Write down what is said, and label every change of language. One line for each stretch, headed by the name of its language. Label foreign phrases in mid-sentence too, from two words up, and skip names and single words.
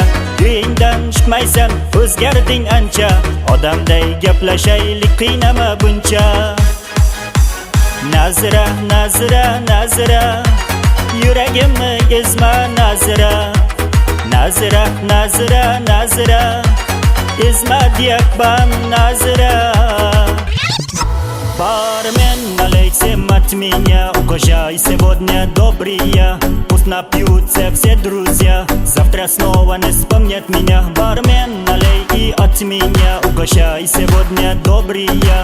Uzbek: Uyingdan chiqmaysan, o'zgarding ancha, odamday gaplashaylik, qiynama buncha. Nazira, yuragimni ezma Nazira, ezma diyak назира.
Russian: Бармен, налейте от меня, угощай сегодня добрые. Пусть напьются все друзья, завтра снова не вспомнят меня. Бармен, налей и от меня, угощай сегодня добрые.